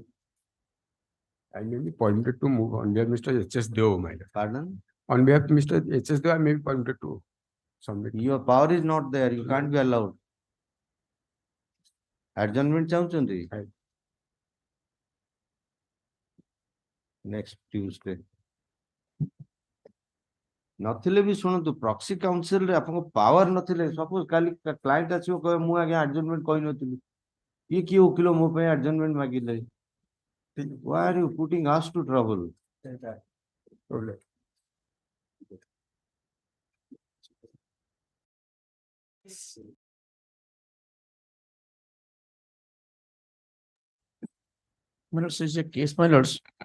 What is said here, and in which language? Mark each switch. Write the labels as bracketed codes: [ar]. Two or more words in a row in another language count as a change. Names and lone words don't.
[en] I may be permitted to move on behalf of Mr. H.S. Deo, my lord. Pardon? On behalf of Mr. H.S. Deo, I may be permitted to submit. Your power is not there. You can't be allowed. Adjournment ଚାହୁଁଛନ୍ତି? Right. Next Tuesday. [or] ନଥିଲେ ବି ଶୁଣନ୍ତୁ [en] proxy counsel [or] ରେ ଆପଣଙ୍କ ପାୱାର ନଥିଲେ ସପୋଜ କାଲି କ୍ଲାଏଣ୍ଟ ଆସିବ କହିବ ମୁଁ ଆଜ୍ଞା ଆଡଜର୍ନମେଣ୍ଟ କହିନଥିଲି ଇଏ କିଏ ଓକିଲ ମୋ ପାଇଁ ଆଡଜର୍ନମେଣ୍ଟ ମାଗିଲେ [en] why are you putting us to trouble? My lords, is a case, my lords.